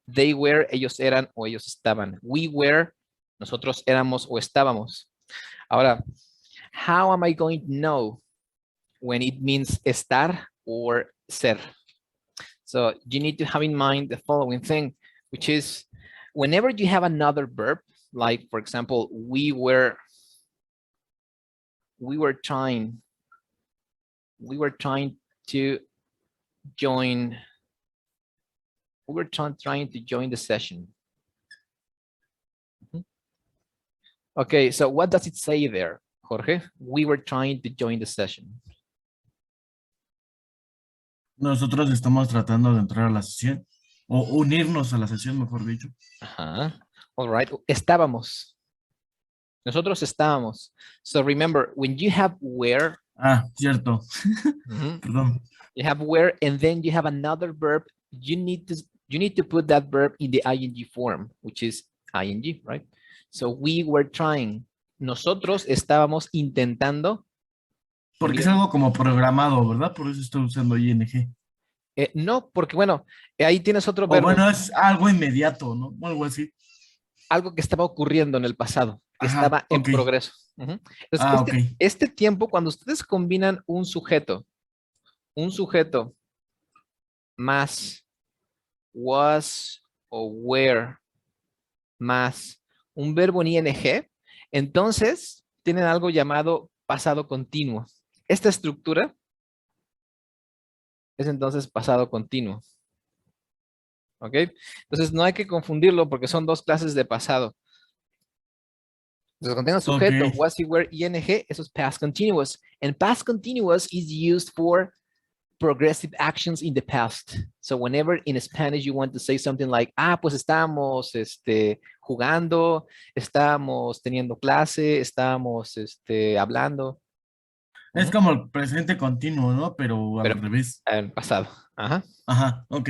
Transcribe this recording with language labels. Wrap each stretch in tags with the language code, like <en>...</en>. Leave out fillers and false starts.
<en>They were,</en> <es>ellos eran o ellos estaban.</es> <en>We were,</en> <es>nosotros éramos o estábamos.</es> <en>Ahora, how am I going to know when it means estar or ser? So you need to have in mind the following thing, which is whenever you have another verb, like for example, we were trying We were trying to join. We were trying to join the session. Okay, so what does it say there, Jorge? We were trying to join the session.</en> <es>Nosotros estamos tratando de entrar a la sesión o unirnos a la sesión, mejor dicho. Ajá.</es> <en>All right.</en> <es>Estábamos. Nosotros estábamos.</es> <en>So remember, when you have where.</en> <es>Ah, cierto. Perdón.</es> <en>You have where, and then you have another verb. You need to put that verb in the ing form, which is ing, right? So we were trying.</en> <es>Nosotros estábamos intentando. Porque es algo como programado, ¿verdad? Por eso estoy usando ing. No, porque bueno, ahí tienes otro verbo. Bueno, es algo inmediato, ¿no? Algo así. Algo que estaba ocurriendo en el pasado, que estaba en progreso. Entonces, este tiempo, cuando ustedes combinan un sujeto más was o were más un verbo en ing, entonces tienen algo llamado pasado continuo. Esta estructura es entonces pasado continuo. ¿Ok? Entonces no hay que confundirlo porque son dos clases de pasado. Entonces cuando tengan sujeto, was, were, ing, eso es past continuous.</es> <en>And past continuous is used for progressive actions in the past. So whenever in Spanish you want to say something like,</en> <es>pues estábamos jugando, estábamos teniendo clase, estábamos hablando. Es como el presente continuo, ¿no? Pero al revés. En pasado. Ajá. Ajá, ok.</es>